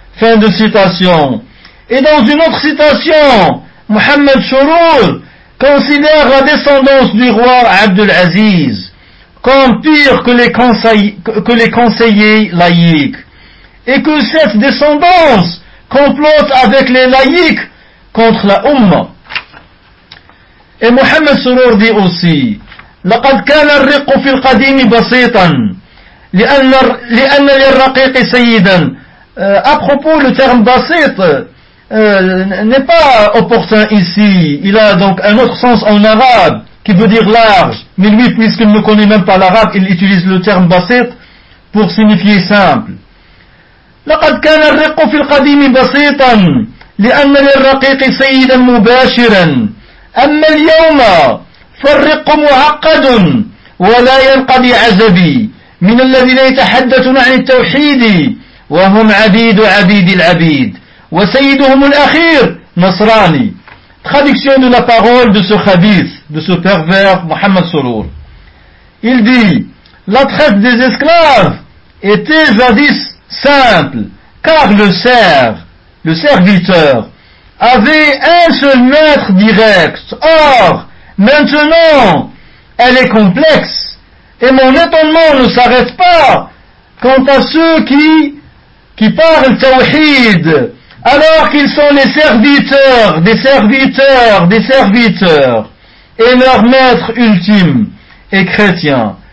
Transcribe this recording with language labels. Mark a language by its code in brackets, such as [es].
[fr] Fin de citation. Et dans une autre citation, Muhammad Surur considère la descendance du roi Abdulaziz comme pire que les conseillers laïcs. Et que cette descendance complote avec les laïcs contre la Ummah. Et Mohammed Surur dit aussi: [ar] لقد كان الرق في القديم بسيطا لأن للرقيق سيدا. [fr] À propos, le terme basit n'est pas opportun ici. Il a donc un autre sens en arabe qui veut dire large. Mais lui, puisqu'il ne connaît même pas l'arabe, il utilise le terme basit pour signifier simple. [ar] لقد كان الرق في القديم بسيطا لأن للرقيق سيدا مباشرا. أما اليوم فالرق معقد ولا ينقضي عزبي من الذين يتحدثون عن التوحيد وهم عبيد عبيد العبيد وسيدهم الأخير نصراني. [fr] Traduction de la parole de ce khabith, de ce pervers, Mohamed Sorour. Il dit, la traite des esclaves était jadis simple, car le serviteur, avait un seul maître direct. Or, maintenant, elle est complexe, et mon étonnement ne s'arrête pas quant à ceux qui parlent tawhid, alors qu'ils sont les serviteurs, des serviteurs, des serviteurs, et leur maître ultime est chrétien.